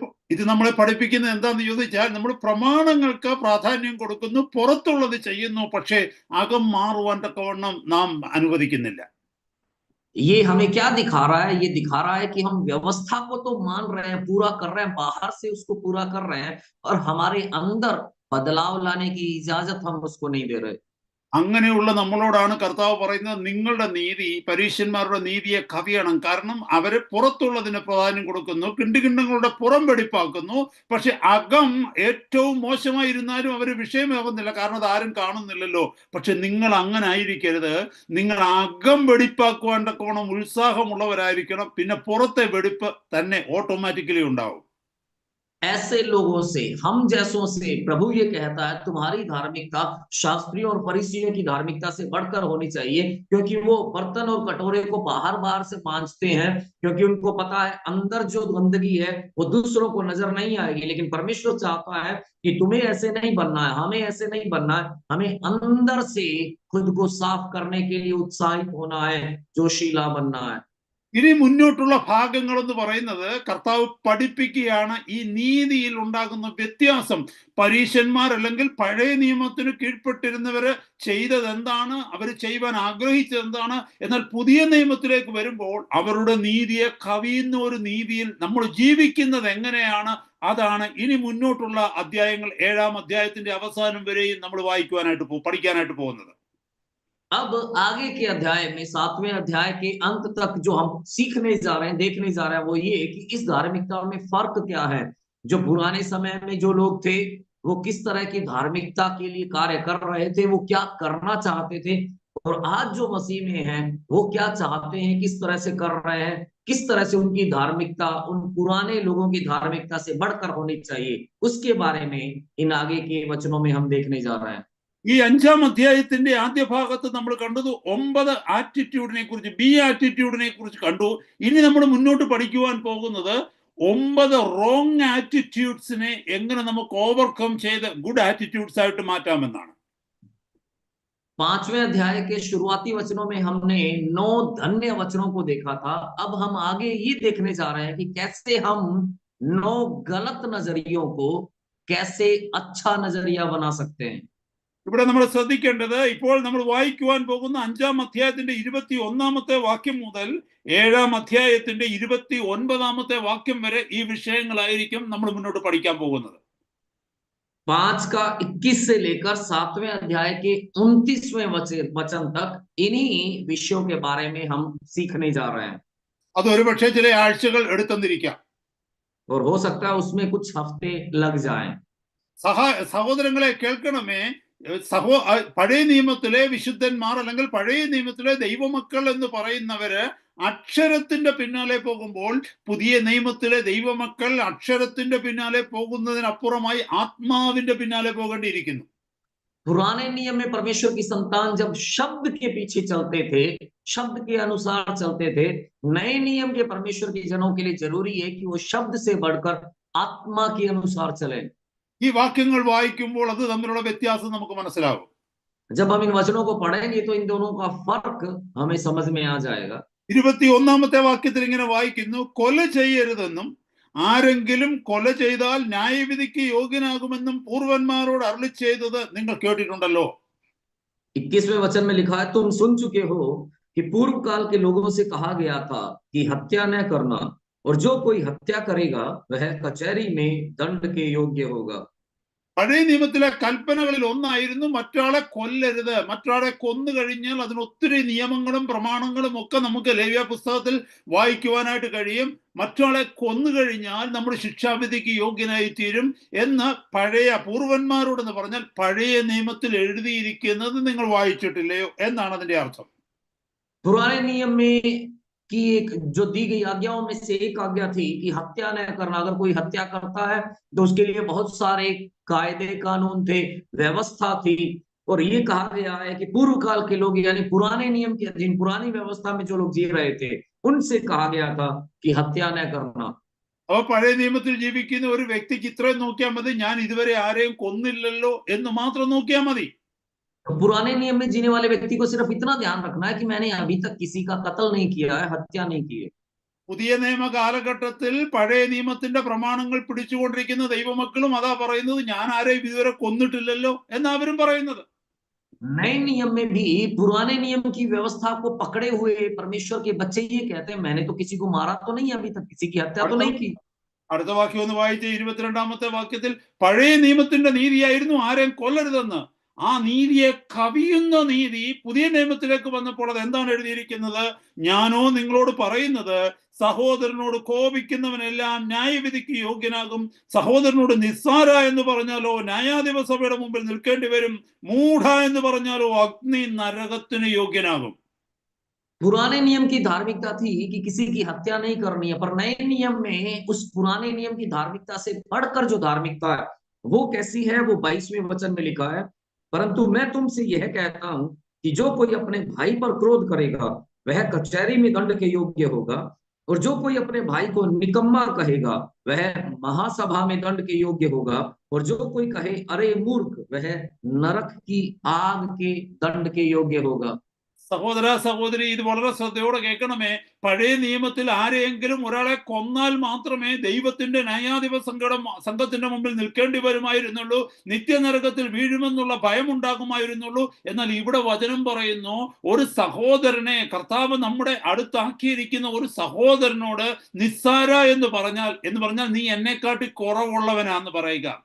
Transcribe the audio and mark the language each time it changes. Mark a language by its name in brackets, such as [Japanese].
[Malayalam] ഇത് നമ്മളെ പഠിപ്പിക്കുന്നത് എന്താന്ന് ചോദിച്ചാൽ, നമ്മൾ പ്രമാണങ്ങൾക്ക് പ്രാധാന്യം കൊടുക്കുന്നു, പുറത്തുള്ളത് ചെയ്യുന്നു, പക്ഷേ അകം മാറുവാൻ തക്കവണ്ണം നാം അനുവദിക്കുന്നില്ല. [Hindi] ये हमें क्या दिखा रहा है? ये दिखा रहा है कि हम व्यवस्था को तो मान रहे हैं, पूरा कर रहे हैं, बाहर से उसको पूरा कर रहे हैं, और हमारे अंदर बदलाव लाने की इजाजत हम उसको नहीं दे रहे। [Malayalam] അങ്ങനെയുള്ള നമ്മളോടാണ് കർത്താവ് പറയുന്നത്, നിങ്ങളുടെ നീതി പരീശന്മാരുടെ നീതിയെ കവിയണം. കാരണം അവര് പുറത്തുള്ളതിന് പ്രാധാന്യം കൊടുക്കുന്നു, കിണ്ടുകിണ്ടങ്ങളുടെ പുറം വെടിപ്പാക്കുന്നു, പക്ഷെ അകം ഏറ്റവും മോശമായിരുന്നാലും അവര് വിഷയമാകുന്നില്ല, കാരണം അത് ആരും കാണുന്നില്ലല്ലോ. പക്ഷെ നിങ്ങൾ അങ്ങനെ ആയിരിക്കരുത്. നിങ്ങൾ അകം വെടിപ്പാക്കുവാൻ തക്കവണ്ണം ഉത്സാഹമുള്ളവരായിരിക്കണം. പിന്നെ പുറത്തെ വെടിപ്പ് തന്നെ ഓട്ടോമാറ്റിക്കലി ഉണ്ടാവും. [Hindi] ऐसे लोगों से, हम जैसों से प्रभु ये कहता है, तुम्हारी धार्मिकता शास्त्रियों और फरीसियों की धार्मिकता से बढ़कर होनी चाहिए, क्योंकि वो बर्तन और कटोरे को बाहर से मांजते हैं, क्योंकि उनको पता है अंदर जो गंदगी है वो दूसरों को नजर नहीं आएगी। लेकिन परमेश्वर चाहता है कि तुम्हें ऐसे नहीं बनना है, हमें ऐसे नहीं बनना है, हमें अंदर से खुद को साफ करने के लिए उत्साहित होना है, जोशीला बनना है। [Malayalam] ഇനി മുന്നോട്ടുള്ള ഭാഗങ്ങൾ എന്ന് പറയുന്നത് കർത്താവ് പഠിപ്പിക്കുകയാണ് ഈ നീതിയിൽ ഉണ്ടാകുന്ന വ്യത്യാസം. പരീശന്മാർ അല്ലെങ്കിൽ പഴയ നിയമത്തിന് കീഴ്പ്പെട്ടിരുന്നവര് ചെയ്തത് എന്താണ്, അവർ ചെയ്യുവാൻ ആഗ്രഹിച്ചത് എന്താണ്, എന്നാൽ പുതിയ നിയമത്തിലേക്ക് വരുമ്പോൾ അവരുടെ നീതിയെ കവിയുന്ന ഒരു നീതിയിൽ നമ്മൾ ജീവിക്കുന്നത് എങ്ങനെയാണ്, അതാണ് ഇനി മുന്നോട്ടുള്ള അധ്യായങ്ങൾ 7-ാം അധ്യായത്തിന്റെ അവസാനം വരെയും നമ്മൾ പഠിക്കാനായിട്ട് പോകുന്നത്. [Hindi] अब आगे के अध्याय में 7वें अध्याय के अंत तक जो हम सीखने जा रहे हैं, देखने जा रहे हैं, वो ये कि इस धार्मिकता में फर्क क्या है। जो पुराने समय में जो लोग थे वो किस तरह की धार्मिकता के लिए कार्य कर रहे थे, वो क्या करना चाहते थे, और आज जो मसीह में हैं वो क्या चाहते हैं, किस तरह से कर रहे हैं, किस तरह से उनकी धार्मिकता उन पुराने लोगों की धार्मिकता से बढ़कर होनी चाहिए, उसके बारे में इन आगे के वचनों में हम देखने जा रहे हैं। [Malayalam] ഈ 5-ാം അധ്യായത്തിന്റെ ആദ്യ ഭാഗത്ത് നമ്മൾ കണ്ടത് 9 ആറ്റിറ്റ്യൂഡിനെ കുറിച്ച്, [English] B ആറ്റിറ്റ്യൂഡിനെ [Malayalam] കുറിച്ച് കണ്ടു. ഇനി നമ്മൾ മുന്നോട്ട് പഠിക്കുവാൻ പോകുന്നത് 9 [English] wrong ആറ്റിറ്റ്യൂഡ്സിനെ [Malayalam] എങ്ങനെ നമുക്ക് [English] overcome [Malayalam] ചെയ്ത് [English] good attitudes [Malayalam] ആയിട്ട് മാറ്റാമെന്നാണ്. [Hindi] 5वें अध्याय के शुरुआती वचनों में हमने 9 धन्य वचनों को देखा था। अब हम आगे ये देखने जा रहे हैं कि कैसे हम 9 गलत नजरियों को कैसे अच्छा नजरिया बना सकते हैं। [Malayalam] ഇവിടെ നമ്മൾ ശ്രദ്ധിക്കേണ്ടത്, ഇപ്പോൾ നമ്മൾ വായിക്കുവാൻ പോകുന്ന 5-ാം അധ്യായത്തിന്റെ 21-ാമത്തെ വാക്യം മുതൽ 7-ാം അധ്യായത്തിന്റെ 29-ാമത്തെ വാക്യം വരെ ഈ വിഷയങ്ങളായിരിക്കും നമ്മൾ മുന്നോട്ട് പഠിക്കാൻ പോകുന്നത്. [Hindi] 5 का 21 से लेकर 7वें अध्याय के 29वें वचन तक इन्हीं विषयों के बारे में हम सीखने जा रहे हैं। [Malayalam] അത് ഒരുപക്ഷെ ചില ആഴ്ചകൾ എടുത്തെന്നിരിക്കാം. [Hindi] और हो सकता है उसमें कुछ हफ्ते लग जाएं। [Malayalam] സഹോദരങ്ങളെ കേൾക്കണമേ, പഴയ നിയമത്തിലെ വിശുദ്ധന്മാർ അല്ലെങ്കിൽ പഴയ നിയമത്തിലെ ദൈവമക്കൾ എന്ന് പറയുന്നവര് അക്ഷരത്തിന്റെ പിന്നാലെ പോകുമ്പോൾ, പുതിയ നിയമത്തിലെ ദൈവമക്കൾ അക്ഷരത്തിന്റെ പിന്നാലെ പോകുന്നതിനപ്പുറമായി ആത്മാവിന്റെ പിന്നാലെ പോകേണ്ടിയിരിക്കുന്നു. [Hindi] पुराने नियम में परमेश्वर की संतान जब शब्द के पीछे चलते थे, शब्द के अनुसार चलते थे, नए नियम के परमेश्वर के जनों के लिए जरूरी है कि वो शब्द से बढ़कर आत्मा के अनुसार चले। [Malayalam] ഈ വാക്യങ്ങൾ വായിക്കുമ്പോൾ അത് തമ്മിലുള്ള വ്യത്യാസം നമുക്ക് മനസ്സിലാവും. [Hindi] जब हम इन वचनों को पढ़ेंगे तो इन दोनों का फर्क हमें समझ में आ जाएगा। [Malayalam] 21-ാമത്തെ വാക്യത്തിൽ ഇങ്ങനെ വായിക്കുന്നു, കൊല ചെയ്യരുതെന്നും ആരെങ്കിലും കൊല ചെയ്താൽ ന്യായവിധിക്ക് യോഗ്യനാകുമെന്നും പൂർവന്മാരോട് അരുളി ചെയ്തത് നിങ്ങൾ കേട്ടിട്ടുണ്ടല്ലോ. [Hindi] 21वें वचन में लिखा है, तुम सुन चुके हो कि पूर्व काल के लोगों से कहा गया था कि हत्या न करना, और जो कोई हत्या करेगा वह कचहरी में दंड के योग्य होगा। [Malayalam] പഴയ നിയമത്തിലെ കൽപ്പനകളിൽ ഒന്നായിരുന്നു മറ്റൊരാളെ കൊല്ലരുത്. മറ്റൊരാളെ കൊന്നു കഴിഞ്ഞാൽ അതിന് ഒത്തിരി നിയമങ്ങളും പ്രമാണങ്ങളും ഒക്കെ നമുക്ക് ലേവ്യ പുസ്തകത്തിൽ വായിക്കുവാനായിട്ട് കഴിയും. മറ്റൊരാളെ കൊന്നു കഴിഞ്ഞാൽ നമ്മൾ ശിക്ഷാവിധിക്ക് യോഗ്യനായി തീരും എന്ന് പഴയ പൂർവന്മാരോടെന്ന് പറഞ്ഞാൽ പഴയ നിയമത്തിൽ എഴുതിയിരിക്കുന്നത് നിങ്ങൾ വായിച്ചിട്ടില്ലയോ എന്നാണ് അതിന്റെ അർത്ഥം. [Hindi] पुराने नियम में की एक जो दी गई आज्ञाओं में से एक आज्ञा थी कि हत्या न करना। अगर कोई हत्या करता है तो उसके लिए बहुत सारे कायदे कानून थे, व्यवस्था थी, और ये कहा गया है कि पूर्व काल के लोग यानी पुराने नियम के अधीन पुरानी व्यवस्था में जो लोग जी रहे थे उनसे कहा गया था कि हत्या न करना। [Malayalam] അപ്പോൾ പഴയ നിയമത്തിൽ ജീവിക്കുന്ന ഒരു വ്യക്തിക്ക് ഇത്രയും നോക്കിയാൽ മതി, ഞാൻ ഇതുവരെ ആരെയും കൊന്നില്ലല്ലോ എന്ന് മാത്രം നോക്കിയാൽ മതി. [Hindi] पुराने नियम में जीने वाले व्यक्ति को सिर्फ इतना ध्यान रखना है कि मैंने अभी तक किसी का कत्ल नहीं किया है, हत्या नहीं की है। [Malayalam] പുതിയ നിയമ കാലഘട്ടത്തിൽ പഴയ നിയമത്തിന്റെ പ്രമാണങ്ങൾ പിടിച്ചുകൊണ്ടിരിക്കുന്ന ദൈവമക്കളും അതാ പറയുന്നത്, ഞാൻ ആരെയും ഇതുവരെ കൊന്നിട്ടില്ലല്ലോ എന്നാ അവരും പറയുന്നത്. [Hindi] नए नियम में भी पुराने नियम की व्यवस्था को पकड़े हुए परमेश्वर के बच्चे ये कहते हैं, मैंने तो किसी को मारा तो नहीं, अभी तक किसी की हत्या तो नहीं की। [Malayalam] അടുത്ത വാക്യം ഒന്ന് വായിച്ച് 22-ാമത്തെ വാക്യത്തിൽ പഴയ നിയമത്തിന്റെ നീതിയായിരുന്നു ആരെയും കൊല്ലരുതെന്ന്. ആ നീതിയെ കവിയുന്ന നീതി പുതിയ നിയമത്തിലേക്ക് വന്നപ്പോൾ അത് എന്താണ് എഴുതിയിരിക്കുന്നത്? ഞാനോ നിങ്ങളോട് പറയുന്നത്, സഹോദരനോട് കോപിക്കുന്നവനെല്ലാം ന്യായവിധിക്ക് യോഗ്യനാകും. സഹോദരനോട് നിസ്സാര എന്ന് പറഞ്ഞാലോ ന്യായാധിപ സഭയുടെ മുമ്പിൽ നിൽക്കേണ്ടി വരും. മൂഢ എന്ന് പറഞ്ഞാലോ അഗ്നി നരകത്തിന് യോഗ്യനാകും. [Hindi] पुराने नियम की धार्मिकता थी कि किसी की हत्या नहीं करनी है, पर नए नियम में उस पुराने नियम की धार्मिकता से बढ़कर जो धार्मिकता है वो कैसी है, वो 22वें वचन में लिखा है, परंतु मैं तुमसे यह कहता हूं कि जो कोई अपने भाई पर क्रोध करेगा वह कचहरी में दंड के योग्य होगा, और जो कोई अपने भाई को निकम्मा कहेगा वह महासभा में दंड के योग्य होगा, और जो कोई कहे अरे मूर्ख वह नरक की आग के दंड के योग्य होगा। [Malayalam] സഹോദര സഹോദരി, ഇത് വളരെ ശ്രദ്ധയോടെ കേൾക്കണമേ. പഴയ നിയമത്തിൽ ആരെയെങ്കിലും ഒരാളെ കൊന്നാൽ മാത്രമേ ദൈവത്തിന്റെ ന്യായാധിപ സംഘത്തിന്റെ മുമ്പിൽ നിൽക്കേണ്ടി വരുമായിരുന്നുള്ളൂ, നിത്യനരകത്തിൽ വീഴുമെന്നുള്ള ഭയമുണ്ടാകുമായിരുന്നുള്ളൂ. എന്നാൽ ഇവിടെ വചനം പറയുന്നു, ഒരു സഹോദരനെ കർത്താവ് നമ്മുടെ അടുത്താക്കിയിരിക്കുന്ന ഒരു സഹോദരനോട് നിസ്സാര എന്ന് പറഞ്ഞാൽ നീ എന്നെക്കാട്ടി കുറവുള്ളവനാന്ന് പറയുക.